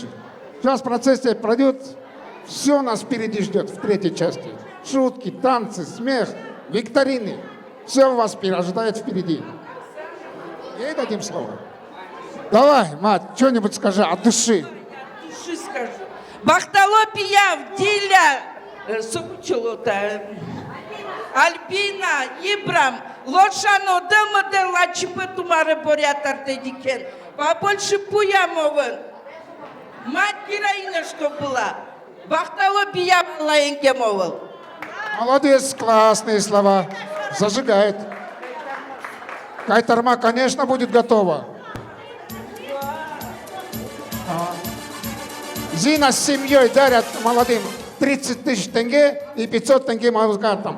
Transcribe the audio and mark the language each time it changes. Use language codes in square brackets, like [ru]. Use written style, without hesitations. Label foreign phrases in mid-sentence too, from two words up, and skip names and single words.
[ru] Сейчас процесс пройдет. Все нас впереди ждет в третьей части. Шутки, танцы, смех, викторины. Все вас ожидает впереди. Ей дадим слово. Давай, мать, что-нибудь скажи от души. Души скажу. [rom] Бахтало пияв, Диля, Сумчелота, Альбина, Ибрам, Лошано, Дымыды, Лачипы, Тумары, Борятар, Тедикен. [ru] Побольше Пуямовын. Мать героиня, что была. [rom] Бахтало пияв, Лаенкемовыл. [ru] Молодец, классные слова. Зажигает. Кайтарма, конечно, будет готова. Зина с семьей дарят молодым 30 тысяч тенге и 500 тенге музыкантам.